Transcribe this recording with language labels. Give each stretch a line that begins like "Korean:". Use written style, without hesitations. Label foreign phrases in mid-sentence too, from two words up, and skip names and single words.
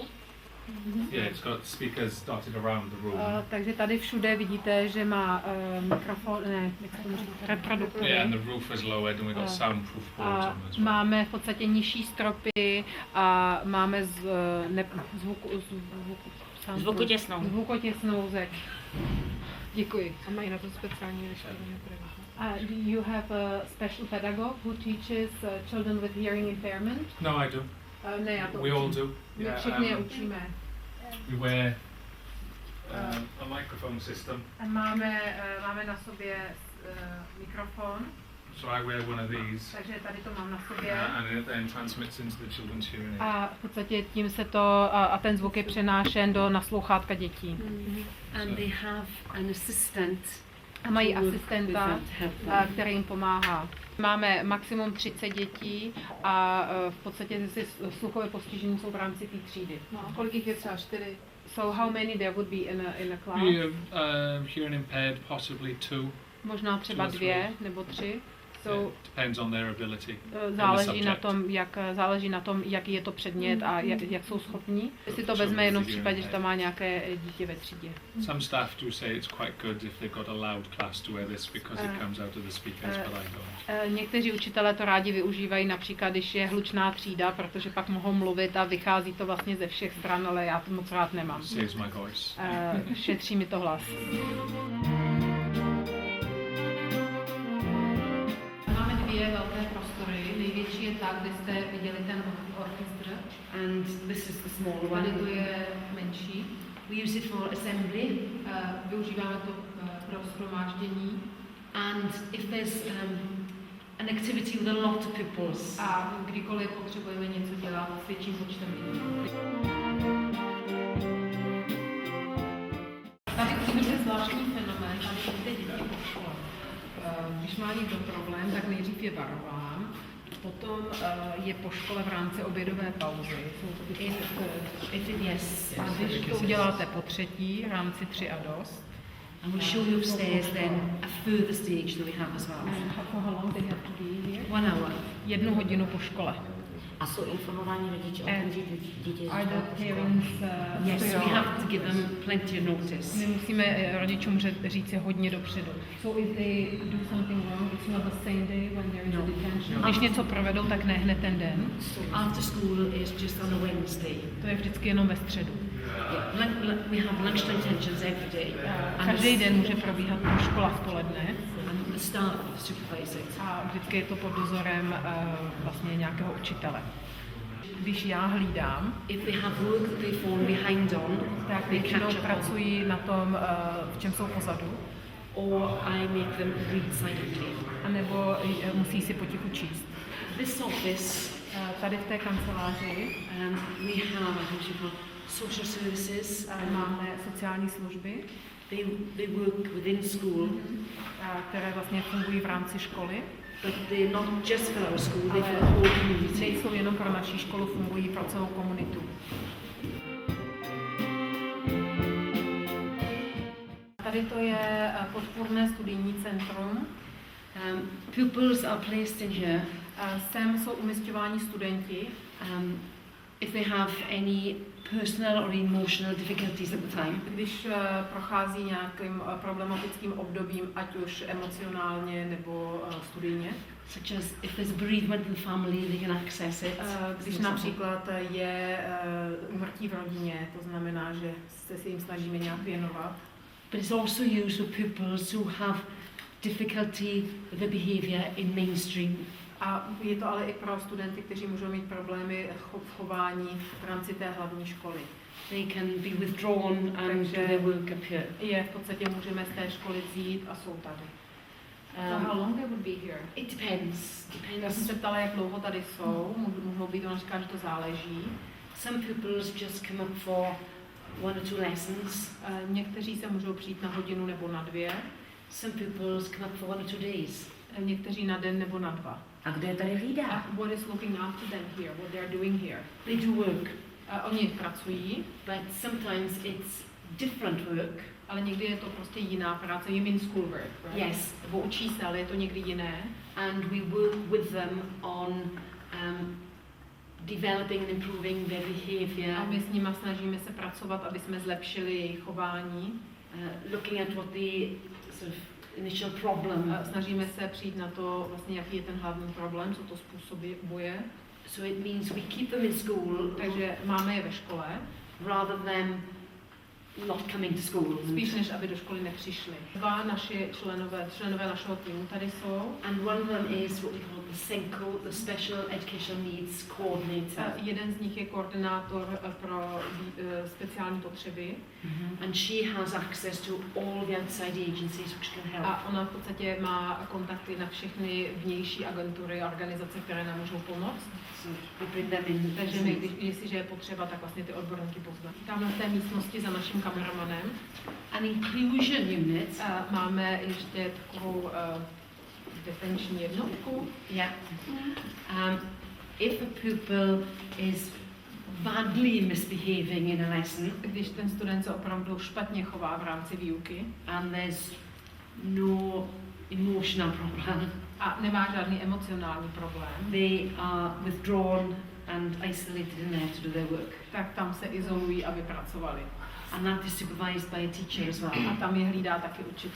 English: Yeah, it's got speakers dotted around the room.
Czech: Takže tady všude vidíte, že má mikrofon, ne, jak se tomu říká, reproduktory.
English: Yeah, and the roof is lowered and we've got soundproof boards
Czech: A
English: on as well.
Czech: máme v podstatě nižší stropy a máme zvukotěsnou zeď. Děkuji. A mají na to speciální vyškolení.
English: You have a special pedagog who teaches children with hearing impairment? No, I do.
Czech: Ne, já to
English: We all
Czech: učím.
English: do.
Czech: My
English: Yeah,
Czech: všichni je učíme.
English: we wear a microphone system.
Czech: A máme na sobě mikrofon,
English: So I wear one of these,
Czech: takže tady to mám na sobě.
English: and it then transmits into the children's hearing aid.
Czech: A v podstatě tím se to, a ten zvuk je přenášen do naslouchátka dětí.
English: And they have an assistant.
Czech: A mají asistenta, který jim pomáhá. Máme maximum 30 dětí a v podstatě sluchové postižení jsou v rámci té třídy. No, kolik jich je třeba 4?
English: So how many there would be in a class? We have hearing impaired, possibly 2.
Czech: Možná třeba 2 nebo 3.
English: Yeah, depends on their ability.
Czech: Záleží na tom, jaký je to předmět a jak jsou schopní. Si to vezme jenom v případě, že tam má nějaké dítě ve třídě.
English: Some staff do say it's quite good if they've got a loud class to wear this because it comes out of the speakers, but I don't.
Czech: Někteří učitelé to rádi využívají, například když je hlučná třída, protože pak mohou mluvit a vychází to vlastně ze všech stran, ale já to moc rád nemám.
English: Saves my voice.
Czech: Šetří mi to hlas. Máme 2 velké prostory. Největší je ta, kde jste viděli ten orchestr.
English: And this is the small one.
Czech: Tady to je menší.
English: We use it for assembly.
Czech: Využíváme to pro shromáždění.
English: And if there's an activity with a lot of pupils.
Czech: A kdykoliv potřebujeme něco dělat s větším počtem lidí. Tady je zvláštní fenomén, tady vidíte děti po škole. Když má někdo problém, tak nejdřív je varován, potom je po škole v rámci obědové pauzy. A když to uděláte po třetí, v rámci 3 a dost,
English: And we'll show you upstairs then a further stage that we have as well. for how long they have to be here? 1 hour.
Czech: 1 hodinu po škole. A jsou informováni rodiče o tom, že dítě
English: Are the parents, Yes, we have to give them plenty of notice.
Czech: my musíme rodičům říct si hodně dopředu.
English: So if they do something wrong, it's not the same day when there is a detention.
Czech: Když něco provedou, tak ne hned ten den.
English: After school is just on a Wednesday.
Czech: To je vždycky jenom ve středu.
English: We have lunchtime detentions every day.
Czech: Každý den může probíhat škola v poledne.
English: And the staff supervise it.
Czech: A vždycky je to pod dozorem vlastně nějakého učitele. Když já hlídám,
English: If they have work that they fall behind on,
Czech: tak
English: they
Czech: většinou
English: catch up on.
Czech: pracují na tom, v čem jsou pozadu,
English: Or I make them read silently.
Czech: anebo musí si potichu číst.
English: This office,
Czech: Tady v té kanceláři
English: we have social services.
Czech: máme sociální služby,
English: They work within school,
Czech: které vlastně fungují v rámci školy.
English: but they're not just for our school, they're for the whole community.
Czech: Nejsou jenom pro naší školu, fungují pro celou komunitu. Tady to je podpůrné studijní centrum.
English: Pupils are placed in here
Czech: Sem jsou umisťováni studenti,
English: if they have any personal or emotional difficulties at the time.
Czech: když prochází nějakým problematickým obdobím, ať už emocionálně nebo studijně.
English: Such as if there's bereavement in the family, they can access it.
Czech: Když například je úmrtí v rodině, to znamená, že se jim snažíme nějak věnovat.
English: But it's also used for pupils who have difficulty with the behaviour in mainstream.
Czech: A je to ale i pro studenty, kteří můžou mít problémy v chování v rámci té hlavní školy.
English: They can be withdrawn and do their work up here.
Czech: Je v podstatě můžeme z té školy vzít a jsou tady.
English: So how long they would be here? It depends.
Czech: Já jsem se ptala, jak dlouho tady jsou. Mohou být, ona říká, že to záleží.
English: Some pupils just come up for 1 or 2 lessons.
Czech: Někteří se můžou přijít na hodinu nebo na 2.
English: Some pupils come up for 1 or 2 days.
Czech: Někteří na den nebo na 2. A kdo je tady hlídá?
English: What is looking after them here? What they are doing here? They do work.
Czech: Oni pracují,
English: But sometimes it's different work.
Czech: ale někdy je to prostě jiná práce.
English: You mean schoolwork, right? Yes.
Czech: Nebo učí se, ale je to někdy jiné.
English: And we work with them on developing and improving their behaviour.
Czech: A my s nimi snažíme se pracovat, aby jsme zlepšili jejich chování.
English: Looking at what the sort of initial problem.
Czech: Snažíme se přijít na to, vlastně, jaký je ten hlavní problém, co to způsobuje.
English: So it means we keep them in school.
Czech: Takže máme je ve škole.
English: Rather than not coming to school.
Czech: Spíš než aby do školy nepřišli. 2 naši členové našeho týmu tady jsou.
English: And one of them is what we call the SENCO, the Special Educational Needs Coordinator.
Czech: Jeden z nich je koordinátor pro speciální potřeby.
English: And she has access to all the outside agencies which can help.
Czech: A ona v podstatě má kontakty na všechny vnější agentury a organizace, které nám můžou pomoct.
English: So we bring them in.
Czech: Takže my, jestliže je potřeba, tak vlastně ty odborníky pozvat. Tam v té místnosti za naším kameramanem.
English: An inclusion unit.
Czech: Máme ještě takovou detenční jednotku.
English: Yeah. If a pupil is badly misbehaving in a lesson,
Czech: když ten student se opravdu špatně chová v rámci výuky,
English: and there's no emotional problem,
Czech: a nemá žádný emocionální problém,
English: they are withdrawn and isolated in there to do their work.
Czech: tak tam se izolují, aby pracovali.
English: And that is supervised by a teacher as well.
Czech: A tam je hlídá taky učitel.